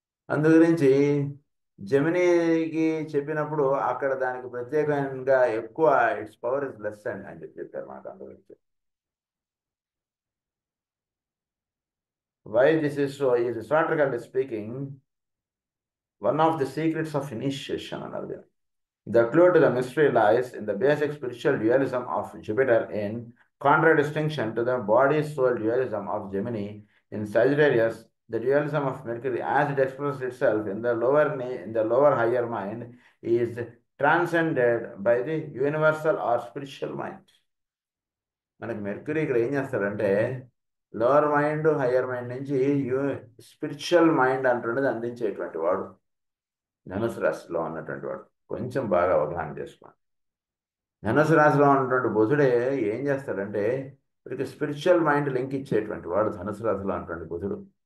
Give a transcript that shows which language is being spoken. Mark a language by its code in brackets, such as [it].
[te] అందు గురించి జెమినీకి చెప్పినప్పుడు అక్కడ దానికి ప్రత్యేకంగా ఎక్కువ [en] it's power is less [te] అని చెప్పి చెప్పారు మనకు. అందు గురించి [en] Why this is so ఈ historically speaking one of the secrets of initiation అన్నది. The clue to the mystery lies in the basic spiritual dualism of Jupiter in contradistinction to the body-soul dualism of Gemini. In Sagittarius, the dualism of Mercury, as it expresses itself in the lower higher mind, is transcended by the universal or spiritual mind. [te] మనకి mercury ఇక్కడ ఏం చేస్తాడంటే lower mind higher mind నుంచి spiritual mind అంటున్నది అందించేటువంటి వాడు ధనుసు రాశిలో ఉన్నటువంటి వాడు. కొంచెం బాగా అవగాహన చేసుకోండి. ధనుసు రాశిలో ఉన్నటువంటి బుధుడే ఏం చేస్తాడంటే వీరికి స్పిరిచువల్ మైండ్ లింక్ ఇచ్చేటువంటి వాడు ధనుసు రాశిలో ఉన్నటువంటి బుధుడు.